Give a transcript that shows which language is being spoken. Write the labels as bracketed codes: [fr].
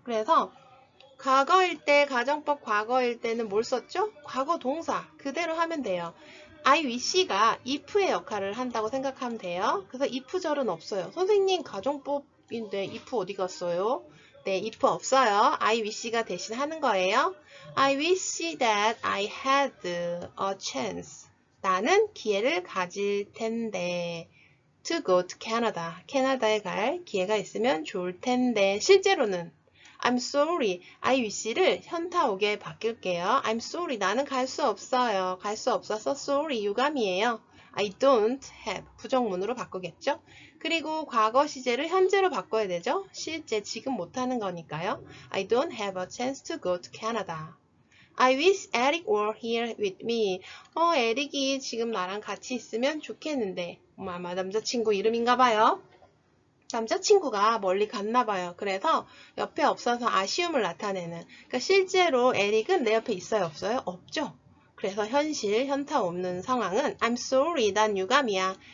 [ko] 그래서 과거일 때, 가정법 과거일 때는 뭘 썼죠? 과거 동사 그대로 하면 돼요. I wish가 if의 역할을 한다고 생각하면 돼요. 그래서 if절은 없어요. 선생님 가정법인데 if 어디 갔어요? 네, if 없어요. I wish가 대신 하는 거예요. [en] I wish that I had a chance. [ko] 나는 기회를 가질 텐데. [en] To go to Canada. [ko] 캐나다에 갈 기회가 있으면 좋을 텐데. 실제로는 [en] I'm sorry. [ko] I wish를 현타오게 바꿀게요. [en] I'm sorry. [ko] 나는 갈 수 없어요. 갈 수 없어서 sorry. 유감이에요. [en] I don't have. [ko] 부정문으로 바꾸겠죠? 그리고 과거 시제를 현재로 바꿔야 되죠? 실제 지금 못하는 거니까요. [en] I don't have a chance to go to Canada. I wish Eric were here with me. [ko] 에릭이 지금 나랑 같이 있으면 좋겠는데. 아마 남자친구 이름인가 봐요. 남자친구가 멀리 갔나 봐요. 그래서 옆에 없어서 아쉬움을 나타내는. 그러니까 실제로 에릭은 내 옆에 있어요? 없어요? 없죠. 그래서 현타 없는 상황은 [en] I'm sorry, [ko] 난 유감이야.